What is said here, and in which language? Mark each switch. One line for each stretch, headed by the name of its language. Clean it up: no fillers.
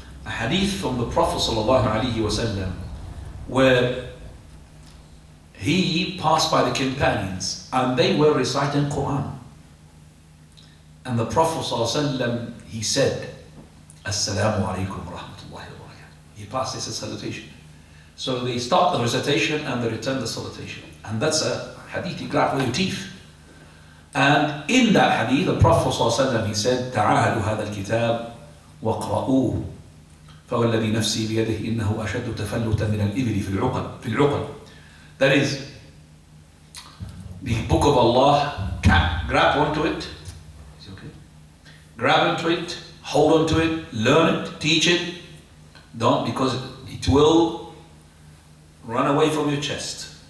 English: A hadith from the Prophet ﷺ, where he passed by the companions and they were reciting Quran. And the Prophet ﷺ, he said, Assalamu alaikum wa rahmatullahi wa barakatuh. He passed this salutation. So they start the recitation and they return the salutation. And that's a hadith you grab with your teeth. And in that hadith, the Prophet ﷺ, he said,
Arabic: تعاهدوا هذا الكتاب وقرأوه فوالذي نفسي بيده إنه أشد تفلتا من الإبل في العقل.
English: That is, the book of Allah, grab onto it. Is it okay? Grab onto it, hold onto it, learn it, teach it. Don't, because it will run away from your chest.